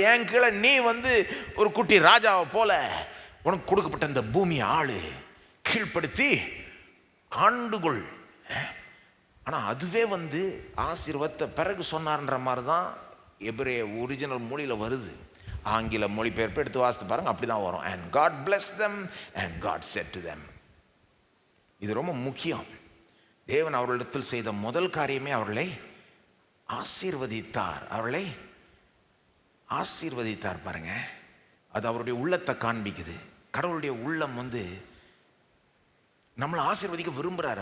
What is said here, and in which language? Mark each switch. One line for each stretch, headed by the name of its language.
Tamil: என் கீழே நீ ஒரு குட்டி ராஜாவை போல உனக்கு கொடுக்கப்பட்ட இந்த பூமியை ஆளு, கீழ்ப்படுத்தி ஆண்டுகொள். ஆனால் அதுவே ஆசீர்வாதத்தை பிறகு சொன்னார்ன்ற மாதிரி தான் எபிரேய ஒரிஜினல் மொழியில் வருது. ஆங்கில மொழிபெயர்ப்பு எடுத்து வாசித்து பாருங்க, அப்படி தான் வரும்.
English: And God blessed them and God said to them.
Tamil: இது ரொம்ப முக்கியம். தேவன் அவர்களிடத்தில் செய்த முதல் காரியமே அவர்களை ஆசீர்வதித்தார். அவர்களை ஆசீர்வதித்தார் பாருங்க. அது அவருடைய உள்ளத்தை காண்பிக்குது. கடவுளுடைய உள்ளம் நம்மளை ஆசீர்வதிக்க விரும்புகிறார்.